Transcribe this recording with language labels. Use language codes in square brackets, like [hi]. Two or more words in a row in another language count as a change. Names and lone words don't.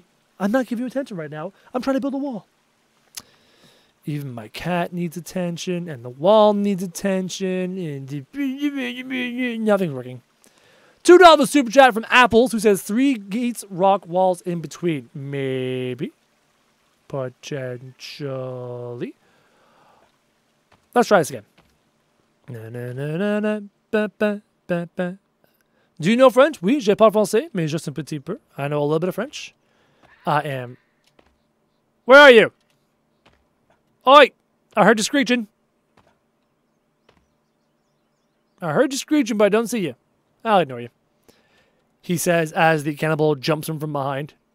[en] I'm not giving you attention right now. I'm trying to build a wall. Even my cat needs attention, and the wall needs attention, and nothing's working. $2 super chat from Apples, who says 3 gates, rock walls in between. Maybe. Potentially. Let's try this again. Na, na, na, na, na. Ba, ba, ba, ba. Do you know French? [fr] Oui, je parle français, mais juste un petit peu. [en] I know a little bit of French. I am. Where are you? Oi! I heard you screeching. I heard you screeching, but I don't see you. I'll ignore you. He says as the cannibal jumps him from behind.